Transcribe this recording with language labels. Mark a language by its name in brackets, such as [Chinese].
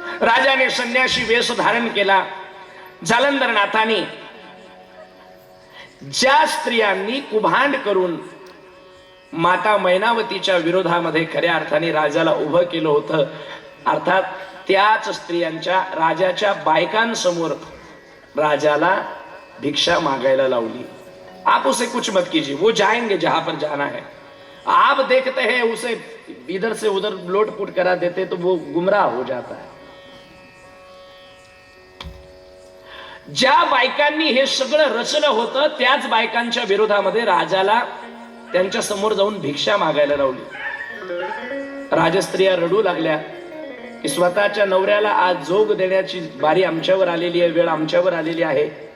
[Marathi] राजाने संन्यासी वेश धारण केला. जालंधरनाथांनी ज्या स्त्रियांनी कुभांड करून माता मैनावतीच्या विरोधामध्ये खऱ्या अर्थाने राजाला उभं केलं होतं, अर्थात त्याच स्त्रियांच्या राजाच्या बायकांसमोर राजाला भिक्षा मागायला लावली. [Hindi] आप उसे कुछ मत कीजिए, वो जाएंगे जहां पर जाना है. आप देखते हैं उसे इधर से उधर लोटपुट करा देते तो वो गुमराह हो जाता है. [Marathi] ज्या बायकांनी हे सगळं रचलं होतं त्याच बायकांच्या विरोधामध्ये राजाला त्यांच्या समोर जाऊन भिक्षा मागायला लावली. राजस्त्रिया रडू लागल्या की स्वतःच्या नवऱ्याला आज जोग देण्याची बारी आमच्यावर आलेली आहे, वेळ आमच्यावर आलेली आहे.